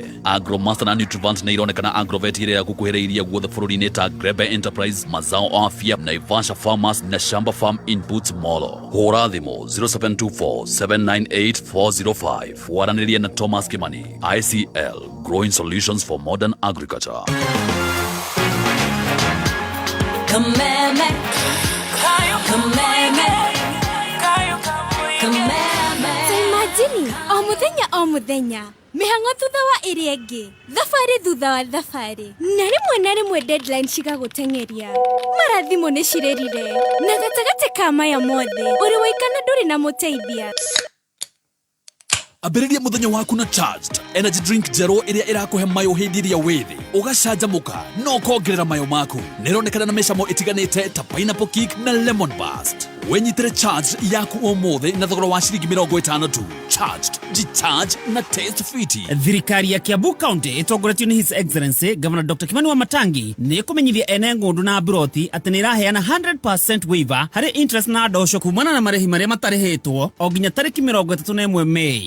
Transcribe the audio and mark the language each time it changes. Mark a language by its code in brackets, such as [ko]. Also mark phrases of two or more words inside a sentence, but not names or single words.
[ki] Agromaster na Nutrivant nĩ ironekana Agrovet ĩrĩa yakukuhĩrĩirie guothe bũrũri-inĩ ta Grebe Enterprise, Mazao Afya, Naivasha Farmers na Shamba Farm Inputs Molo. Hũra thimũ 0724-798-405. Waranĩria na Thomas Kimani. [en] ICL, growing solutions for modern agriculture. [ki] Kameme Kameme Kameme. Imagine o muthenya mĩhang'o thutha wa ĩrĩa ĩngĩ, thabarĩ thutha wa thabarĩ, na rĩmwe deadline cigagũteng'eria. Marathimo nĩ cirĩrire na gatagatĩ ka maya mothe ũrĩ waikana ndũrĩ na mũteithia. Ambĩrĩria mũthenya waku na Charged Energy Drink njerũ ĩrĩa ĩrakũhe mayo hĩndĩ ĩrĩa wĩthĩ, ũgacanjamũka no ũkongerera mayo maku. Nĩronekana na mĩcamo ĩtiganĩte ta [en] pineapple kick [ki] na [en] lemon burst. [ki] Wenyitĩre Charged yaku ũmũthĩ na thogora wa ciringi 50 tu. Charged, G-Charge na Taste Fiti. Thirikari ya Kiambu County ĩtongoretio nĩ [en] His Excellency Governor [ki] Dr. Kimani Wamatangi nĩ kũmenyithia ene ng'ũndũ na broti atĩ nĩ ĩraheana 100% waiver harĩ interest na ndosho kumana na marĩhi marĩa matarĩhĩtwo o nginya tarĩki 31 Mei.